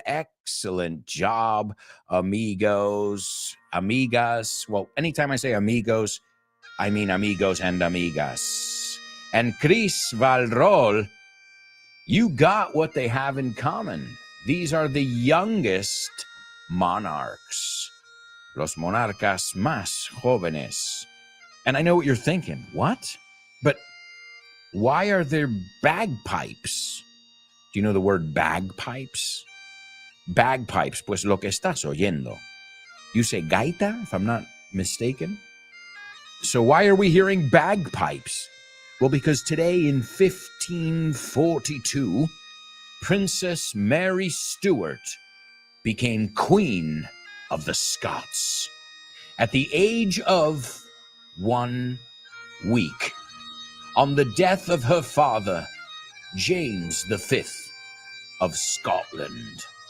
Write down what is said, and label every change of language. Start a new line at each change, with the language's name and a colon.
English: Excellent job, amigos, amigas. Well, anytime I say amigos, I mean amigos and amigas. And Chris Valrol, you got what they have in common. These are the youngest monarchs.
Spanish: Los monarcas más jóvenes.
English: And I know what you're thinking. What? But why are there bagpipes? Do you know the word bagpipes?
Spanish: Bagpipes, pues lo que estás oyendo.
English: You say gaita, if I'm not mistaken? So why are we hearing bagpipes? Well, because today in 1542, Princess Mary Stuart became Queen of the Scots at the age of 1 week, on the death of her father, James V of Scotland.